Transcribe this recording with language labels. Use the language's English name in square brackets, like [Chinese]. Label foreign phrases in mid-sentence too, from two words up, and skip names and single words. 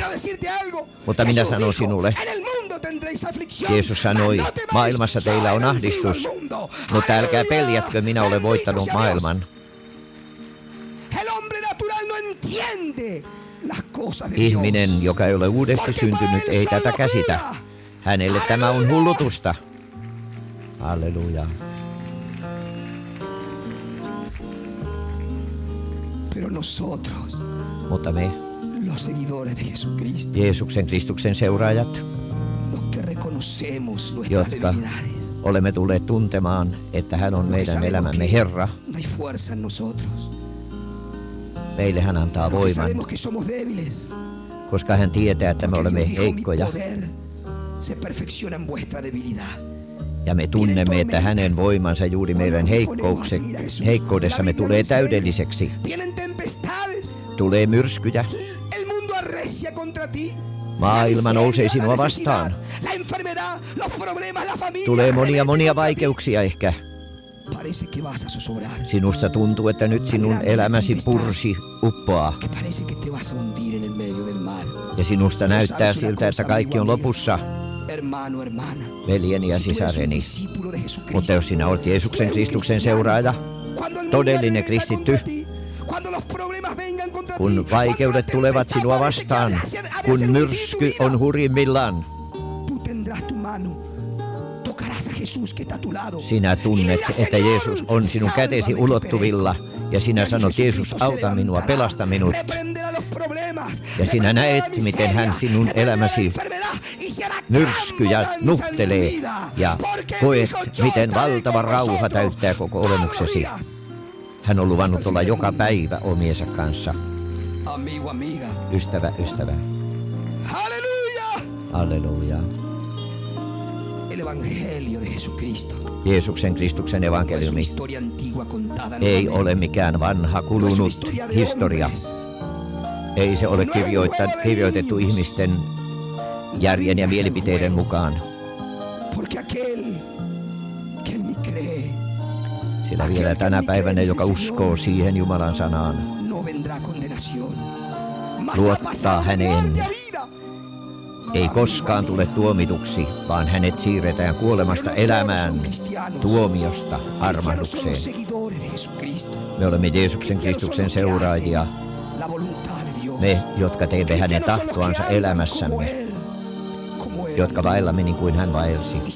[Finnish] Mutta minä sanon sinulle, Jeesus sanoi, maailmassa teillä on ahdistus, mutta älkää peljätkö, minä olen voittanut maailman. Ihminen, joka ei ole uudesti syntynyt, ei tätä käsitä. Hänelle tämä on hullutusta. Halleluja. [Spanish] Pero nosotros, [Finnish] Mutta me, [Spanish] los seguidores de Jesucristo, [Finnish] Jeesuksen Kristuksen seuraajat, [Spanish] los que reconocemos nuestras [Finnish] jotka [Spanish] debilidades, [Finnish] olemme tulleet tuntemaan, että hän on [Spanish] los que [Finnish] meidän [Spanish] sabemos [Finnish] elämämme [Spanish] que [Finnish] Herra, [Spanish] no hay fuerza en nosotros, [Finnish] meille hän antaa [Spanish] los que [Finnish] voiman, [Spanish] sabemos que somos débiles, [Finnish] koska hän tietää, että me [Spanish] porque [Finnish] olemme [Spanish] Dios dijo, mi [Finnish] heikkoja. [Spanish] poder se perfecciona en vuestra debilidad. [Finnish] Ja me tunnemme, että hänen voimansa juuri meidän heikkoudessamme tulee täydelliseksi. [Spanish] Vienen tempestades, [Finnish] Tulee myrskyjä. [Spanish] el mundo arrecia contra ti. [Finnish] Maailma [Spanish] La [Finnish] nousee [Spanish] miseria, [Finnish] sinua [Spanish] la [Finnish] vastaan. [Spanish] necesidad, la enfermedad, los problemas, la familia, [Finnish] Tulee monia [Spanish] arremeten contra ti. [Finnish] vaikeuksia ehkä. [Spanish] Parece que vas a zozobrar, [Finnish] Sinusta tuntuu, että nyt sinun elämäsi pursi uppoaa. [Spanish] que parece que te vas a hundir en el medio del mar. [Finnish] Ja sinusta näyttää siltä, että kaikki on lopussa, [Spanish] Hermano, hermana, [Finnish] veljeni ja [Spanish] si tú eres un [Finnish] sisareni. [Spanish] discípulo de Jesucristo, [Finnish] Mutta jos sinä olet Jeesuksen [Spanish] tú eres un [Finnish] Kristuksen [Spanish] cristiano. [Finnish] seuraaja, [Spanish] Cuando el mundo [Finnish] todellinen [Spanish] arremeta [Finnish] kristitty, [Spanish] contra ti, cuando los problemas vengan contra ti, [Finnish] kun [Spanish] cuando [Finnish] vaikeudet [Spanish] la [Finnish] tulevat [Spanish] tempestad [Finnish] sinua [Spanish] parece que [Finnish] vastaan, [Spanish] ha de hacer [Finnish] kun [Spanish] hundir tu [Finnish] myrsky [Spanish] vida, [Finnish] on hurjimmillaan, tú tendrás tu mano, tocarás a Jesús que está a tu lado. sinä tunnet, että Jeesus on sinun kätesi ulottuvilla, ja sinä sanot, Jeesus, auta minua, pelasta minut. Ja sinä näet, miten hän sinun elämäsi myrskyjä nuhtelee ja koet, miten valtava rauha täyttää koko olemuksesi. Hän on luvannut olla joka päivä omiensa kanssa. [Spanish] Amigo, amiga. [Finnish] Ystävä. [Spanish] Aleluya. [Finnish] Alleluja. [Spanish] El evangelio de Jesucristo. [Finnish] Jeesuksen Kristuksen [Spanish] No es una [Finnish] evankeliumi [Spanish] historia antigua contada [Finnish] ei [Spanish] nuevamente. [Finnish] ole mikään vanha [Spanish] No es una [Finnish] kulunut [Spanish] historia de [Finnish] historia. [Spanish] hombres. [Finnish] Ei se ole kirjoitettu ihmisten järjen ja mielipiteiden mukaan. [Spanish] Porque aquel que en mí cree [Finnish] Sillä vielä tänä päivänä, joka uskoo siihen Jumalan sanaan, [Spanish] no vendrá condenación. Mas ha [Finnish] luottaa [Spanish] pasado de [Finnish] häneen, [Spanish] muerte a vida. [Finnish] ei koskaan tule tuomituksi, vaan hänet siirretään kuolemasta elämään, tuomiosta armahdukseen. Me olemme Jeesuksen Kristuksen seuraajia, me, jotka teemme hänen tahtoansa elämässämme, jotka vaellamme niin kuin hän vaelsi.